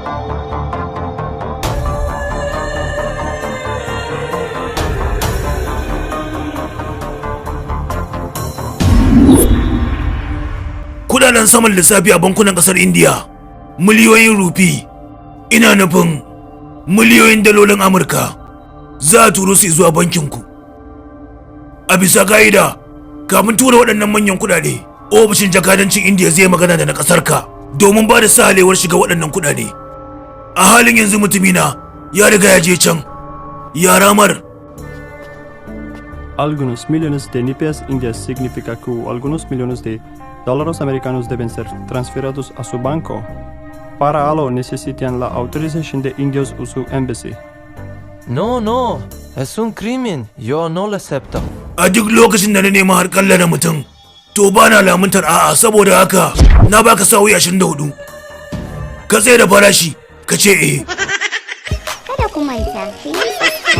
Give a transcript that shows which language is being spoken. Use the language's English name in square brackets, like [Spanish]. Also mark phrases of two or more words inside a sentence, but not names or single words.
[Hausa] Kudaden saman lissafi a bankunan kasar India, miliyoyin rufi, ina nufin miliyoyin dalolin Amurka, za a turo su zuwa bankinku. A bisa ka'ida, kafin tura waɗannan manyan kudade, ofishin jakadancin India zai magana da na ƙasarka domin ba da sahalewar shiga waɗannan kudade. A halin yanzu mutumina ya riga ya je can, ya ramar. [Spanish] Algunos millones de nipeas indias significa que algunos millones de dólares americanos deben ser transferidos a su banco. Para ello necesitan la autorización de indios o su embassy. No, es un crimen. Yo no lo acepto. [Hausa] A duk lokacin da na nema har kalla da mutum, to ba na lamuntar a'a, saboda haka na baka sa'o'i 24. Ka tsaye da farashi, ka ce eh. Kada ku manta, ku yi